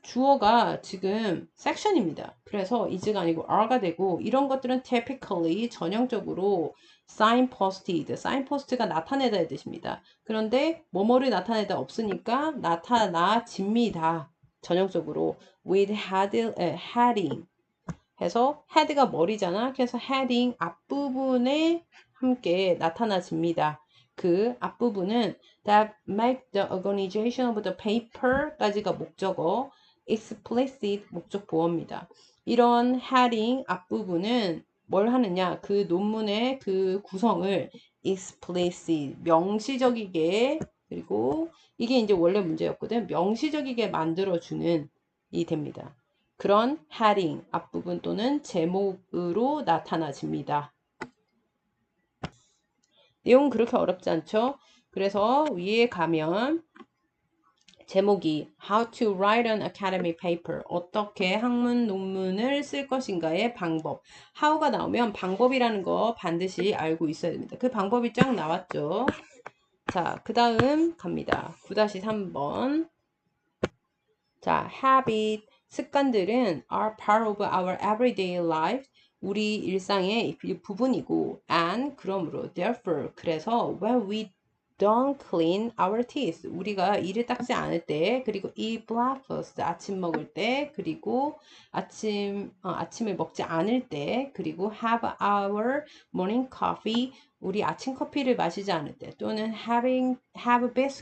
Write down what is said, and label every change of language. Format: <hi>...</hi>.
<ko>주어가 지금 섹션입니다. 그래서 is가 아니고 are가 되고 이런 것들은 typically 전형적으로 signpost가 나타내다의 뜻입니다. 그런데 뭐뭐를 나타내다 없으니까 나타나집니다. 전형적으로 with heading 해서 head가 머리잖아. 그래서 heading 앞부분에 함께 나타나집니다. 그 앞부분은</ko> <en>that make the organization of the paper</en> <ko>까지가 목적어, explicit 목적 보어입니다. 이런 heading 앞부분은 뭘 하느냐? 그 논문의 그 구성을 explicit 명시적이게 그리고 이게 이제 원래 문제였거든. 명시적이게 만들어주는 이 됩니다. 그런 heading 앞부분 또는 제목으로 나타나집니다. 내용은 그렇게 어렵지 않죠? 그래서 위에 가면 제목이</ko> <en>How to write an academic paper</en> <ko>어떻게 학문 논문을 쓸 것인가의 방법 How가 나오면 방법이라는 거 반드시 알고 있어야 됩니다. 그 방법이 쫙 나왔죠. 자, 그 다음 갑니다.</ko> <en>9-3번 자, habit 습관들은 are part of our everyday life.</en> <ko>우리 일상의 부분이고 and 그러므로 therefore 그래서</ko> <en>when we don't clean our teeth</en> <ko>우리가 이를 닦지 않을 때 그리고</ko> <en>eat breakfast</en> <ko>아침 먹을 때 그리고 아침을 먹지 않을 때 그리고</ko> <en>have our morning coffee</en> <ko>우리 아침 커피를 마시지 않을 때 또는 have</ko>